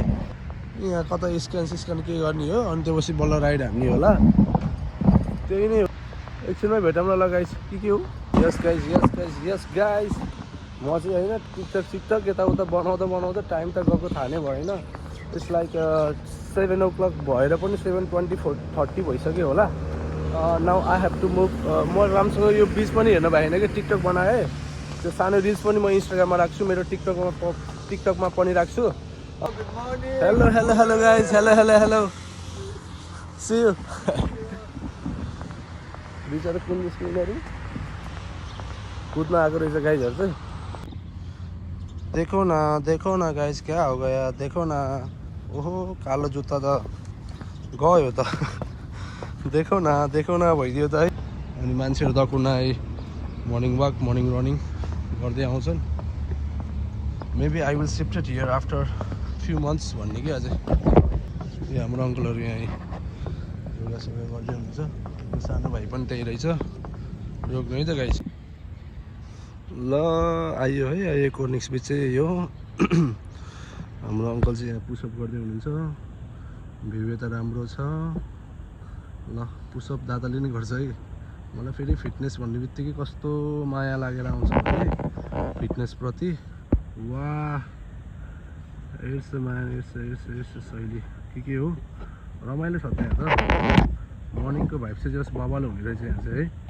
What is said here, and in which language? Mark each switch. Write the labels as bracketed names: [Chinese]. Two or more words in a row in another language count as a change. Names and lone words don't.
[Nepali] यहाँ कता स्क्यान के गर्ने हो अनि त्यसपछि बल्ल राइड हान्ने होला त्यही नै हो एकछिनमै भेटौँ ल गाइस के हो [English] yes guys [Nepali] म चाहिँ होइन टिकटक यताउता बनाउँदा टाइम त गएको थाहा नै भएन [English] it's like [Nepali] 7 o'clock भएर पनि 7:24-30 भइसक्यो होला [English] now I have to move [Nepali] म राम्रोसँग यो बिच पनि हेर्न भएन कि टिकटक बनाएँ त्यो सानो रिल्स पनि म इन्स्टाग्राममा राख्छु मेरो टिकटकमा पनि राख्छु [English] hello guys hello see you [Nepali] बिचरा कुन स्कुलहरू कुद्न आएको रहेछ गाइजहरू चाहिँ [Hindi] देखो न गाइज क्या हो गया देखो न [Nepali] ओहो कालो जुत्ता त गयो त [Hindi] देखो न [Nepali] भइदियो त है अनि मान्छेहरू दकुनाई [English] morning walk morning running [Nepali] गर्दै आउँछन् [English] maybe I will shifted here after few months [Nepali] भन्ने कि अझै यो हाम्रो अङ्कलहरू यहाँ योगा सोगा गर्दै हुनुहुन्छ सानो भाइ पनि त्यही रहेछ रोक्नु है त गाइस ल आयो कोर्निक्स बिच चाहिँ यो हाम्रो अङ्कल चाहिँ यहाँ पुसअप गर्दै हुनुहुन्छ भ्यू यता राम्रो छ ल पुसअप दादाले नै गर्छ है मलाई फेरि फिटनेस भन्ने बित्तिकै कस्तो माया लागेर आउँछ है फिटनेसप्रति वाह हेर्छ माया हेर्छ शैली के हो रमाइलो छ त्यहाँ त मर्निङको भाइब चाहिँ जस्ट बबाल हुने रहेछ यहाँ चाहिँ है